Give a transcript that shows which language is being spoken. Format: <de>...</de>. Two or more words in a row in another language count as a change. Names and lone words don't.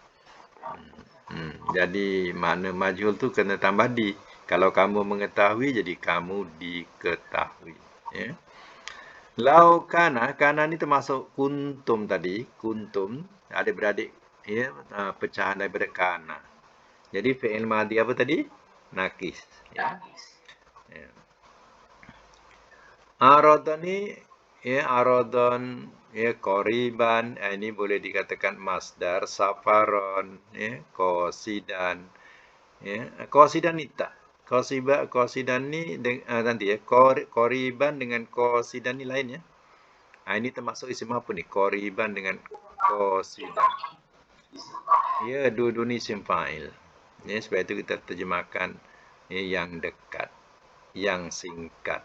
<ms>Jadi makna majhul tu kena tambah di. Kalau kamu mengetahui, jadi kamu diketahui. Ya.</ms> <ar>لو كان</ar> <ms>ni termasuk kuntum tadi. Kuntum, adik-beradik. Ya, pecahan daripada kana. Jadi</ms> <ar>فعل ماضي</ar> <ms>apa tadi? Nakis. Ya. Ya. Aradhan ni, ya, aradhan, ya, qoriban, ini boleh dikatakan masdar, safaron, ya, qasidan, ya, qasidan ni tak. Qasidan ni, nanti ya, qoriban dengan qasidan ni lain ya. Ini termasuk isim apa ni? Qoriban dengan qasidan. Ya, dua-dua ni</ms> <ar>اسم فاعل.</ar> <ms>Ya, sebab itu kita terjemahkan ya, yang dekat, yang singkat.</ms>